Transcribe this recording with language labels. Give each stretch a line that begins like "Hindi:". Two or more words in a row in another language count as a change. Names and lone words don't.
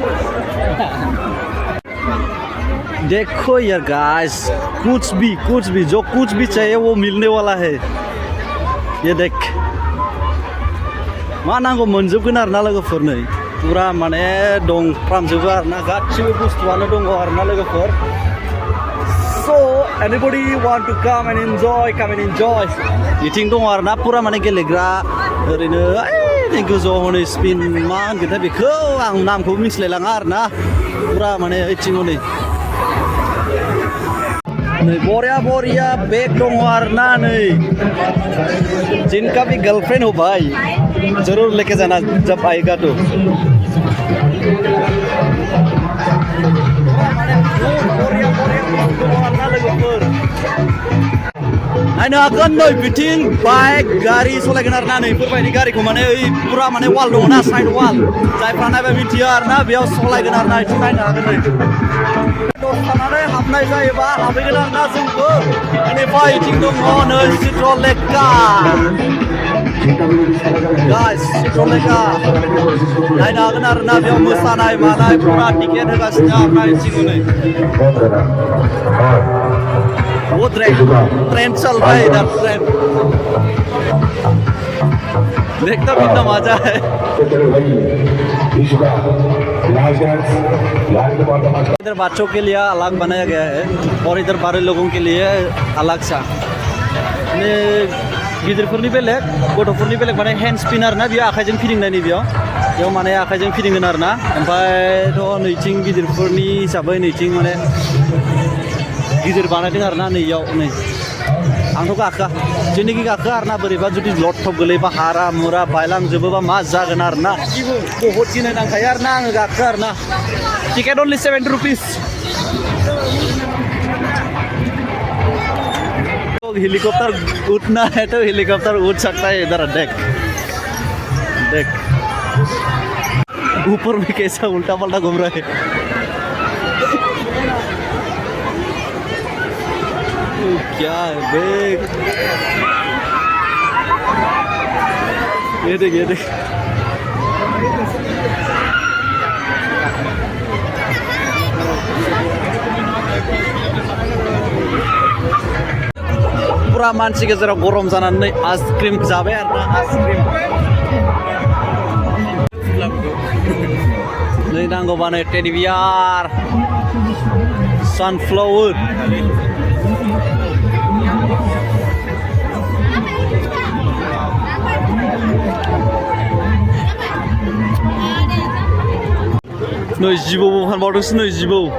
Hindi: देखो यार गाइस कुछ भी जो कुछ भी चाहिए वो मिलने वाला है ये देख
Bodo: मा नांगौ मोनजोबगोन आरो ना लोगोफोर नै पुरा माने दंफ्रामजोबो आरो ना गासिबो बुस्थुआनो दङ आरो ना लोगोफोर
English: so anybody want to come and enjoy
Bodo: बिथिं दङ आरो ना पुरा माने गेलेग्रा ओरैनो ओइ गोजौआव हनै स्पिन मा होनगोनथाय बेखौ आं नामखौ मिथिलायलाङा आरो ना पुरा माने ओइथिं हनै नै बरिया बेग दङ आरो ना नै
Hindi: जिनका भी गर्लफ्रेंड हो भाई जरूर लेके जाना जब आएगा तो
Bodo: नायनो हागोन नै बिथिं बाइक गारि सालायगोन आरो ना नै बेफोरबायदि गारिखौ माने ओइ पुरा माने वाल दङ ना
English: side wall
Bodo: जायफ्रा नायबा मिथियो आरो ना बेयाव सालायगोन आरो ना बिथिं नायनो हागोन नै थानानै हाबनाय जायोबा हाबहैगोन आरो ना जोंबो बेनिफ्राय बिथिं दङ नै चित्रलेखा गाइस चित्रलेखा नायनो हागोन आरो ना बेयाव मोसानाय मानाय पुरा टिकेट होगासिनो आरो ना बिथिं नै
Hindi: वो ट्रेंड चल रहा है इधर ट्रेंड देखता कितना मजा है इधर बच्चों के लिए अलग बनाया गया है और इधर बड़े लोगों के लिए अलग सा
Bodo: गिदिरफोरनि बेलेग गथ'फोरनि बेलेग माने
English: hand spinner
Bodo: ना बियो आखाइजों फिदिंनायनि बेयाव माने आखाइजों फिदिंगोन आरो ना ओमफ्रायथ' नैथिं गिदिरफोरनि हिसाबै नैथिं माने गिदिर बानायदों आरो ना नैयाव नै आंथ' गाखोआ जेनोखि गाखोआ आरो ना बोरैबा जुदि लथब गोलैबा हारा मुरा बायलांजोबोबा मा जागोन आरो ना बहुत गिनाय नांखायो आरो ना आङो गाखोआ आरो ना
English: ticket only 70 rupees
Hindi: हेलीकॉप्टर उठना है तो हेलीकॉप्टर उठ सकता है इधर देख ऊपर में कैसा उल्टा पल्टा घूम रहा है क्या है देख ये देख
Bodo: पूरा मानसि गेजेराव गरम जानानै आइसक्रिम जाबाय आरोना आइसक्रिम नै नांगौबानो
English: teddy bear
Bodo: सानफ्लावर नै जिबौबो फानबावदोंसो नै जिबौ